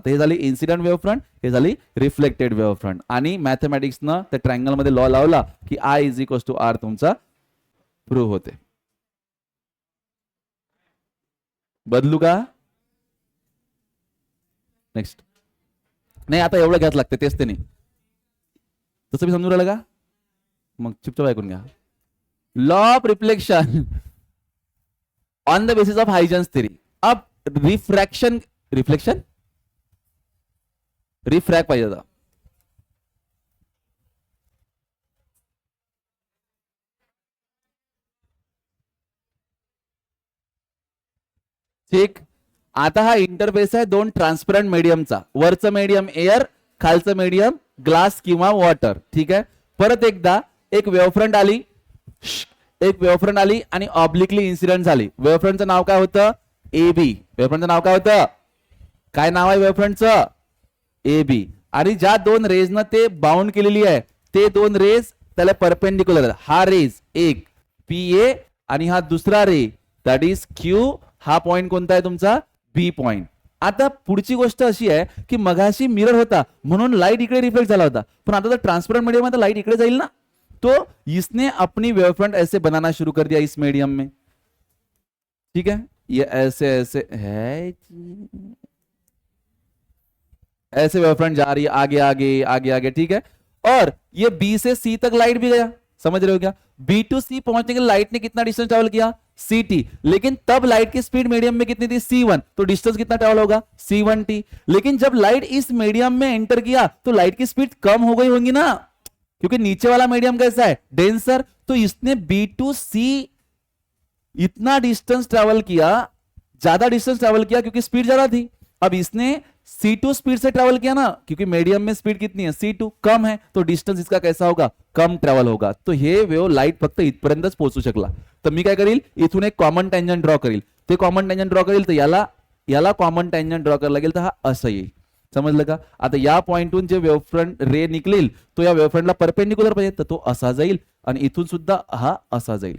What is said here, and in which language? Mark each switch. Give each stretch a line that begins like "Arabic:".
Marathi: तर हे झाली इन्सिडेंट वेव्हफ्रंट, हे झाली रिफ्लेक्टेड वेव्हफ्रंट। आणि मॅथमॅटिक्सनं त्या ट्रायंगल मध्ये लॉ लावला की I is equal to R तुमचा प्रूव्ह होते। बदलू का? नेक्स्ट नाही, आता एवढं घ्याच लागते, तेच ते नाही, तसं मी समजून राहिलं का? मग चुपचाप ऐकून घ्या।
English: Law of reflection on the basis of Huygens theory. अब
Marathi: रिफ्रॅक्शन रिफ्लेक्शन रिफ्रॅक्ट पाहिजे होता. ठीक. आता हा इंटरफेस आहे दोन ट्रान्सपरंट मीडियमचा. वरचं मीडियम एअर, खालचं मीडियम ग्लास किंवा वॉटर. ठीक आहे. परत एकदा एक वेवफ्रंट आली, एक वेवफ्रंट आली आणि ऑब्लिकली इन्सिडेंट झाली. वेवफ्रंटचं नाव काय होतं? A B. वेवफ्रंटचं नाव काय होतं? काय नाव आहे वेवफ्रंटचं? A B. आणि ज्या दोन रेजनं ते बाउंड केलेली आहे ते दोन रेज त्याला परपेंडिक्युलर. हा रेज एक पी ए आणि हा दुसरा रे दॅट इज क्यू. हा पॉइंट कोणता आहे तुमचा? बी पॉइंट. आता पुढची गोष्ट अशी आहे की मगाशी मिरर होता म्हणून लाइट इकडे रिफ्लेक्ट झाला होता, पण आता ट्रांसपेरेंट मीडियम में तो लाइट इकडे जाईल ना.
Hindi: तो इसने अपनी वेवफ्रंट ऐसे बनाना शुरू कर दिया इस मीडियम में. ठीक है, ये ऐसे ऐसे है, ऐसे वेवफ्रंट जा रही है आगे आगे आगे आगे. ठीक है, और ये बी से सी तक लाइट भी गया. समझ रहे हो क्या? बी टू सी पहुंचने के लिए लाइट ने कितना डिस्टेंस ट्रेवल किया? C T. लेकिन तब लाइट की स्पीड मीडियम में कितनी थी? C1. तो डिस्टेंस कितना ट्रेवल होगा? C1t. लेकिन जब लाइट इस मीडियम में एंटर किया तो लाइट की स्पीड कम हो गई होगी ना, क्योंकि नीचे वाला मीडियम कैसा है? डेंसर. तो इसने बी टू सी इतना डिस्टेंस ट्रेवल किया, ज्यादा डिस्टेंस ट्रेवल किया क्योंकि स्पीड ज्यादा थी. अब इसने C2 स्पीड से ट्रेवल किया ना, क्योंकि मीडियम में स्पीड कितनी है? C2 कम है, तो डिस्टन्स इसका कैसा होगा? कम ट्रॅव्हल होगा.
Marathi: तो हे वेव लाईट फक्त इथपर्यंतच पोहोचू शकला. तर मी काय करील, इथून एक कॉमन टँजंट ड्रॉ करील. ते कॉमन टँजंट ड्रॉ करील तर याला याला कॉमन टँजंट ड्रॉ करायला लागेल, तर हा असं येईल. समजलं का? आता या पॉइंटून जे वेवफ्रंट रे निघेल तो या वेवफ्रंटला परपेंडिक्युलर पाहिजे, तर तो असा जाईल आणि इथून सुद्धा हा असा जाईल.